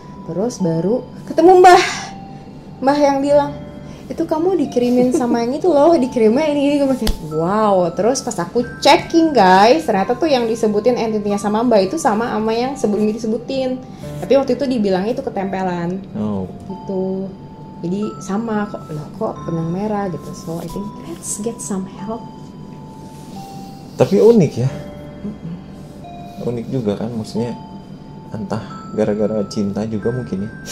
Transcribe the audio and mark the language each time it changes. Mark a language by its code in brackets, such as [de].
[id] Terus baru ketemu mbah yang bilang, itu kamu dikirimin sama yang itu loh, dikirimnya ini. Gue mikir, wow. Terus pas aku checking guys, ternyata tuh yang disebutin entitinya sama mbak itu sama yang sebelumnya disebutin. Tapi waktu itu dibilangnya itu ketempelan. Gitu. Jadi sama kok benang merah gitu. [en] So I think let's get some help. [id] Tapi unik ya. Unik juga kan, maksudnya entah gara-gara cinta juga mungkin ya.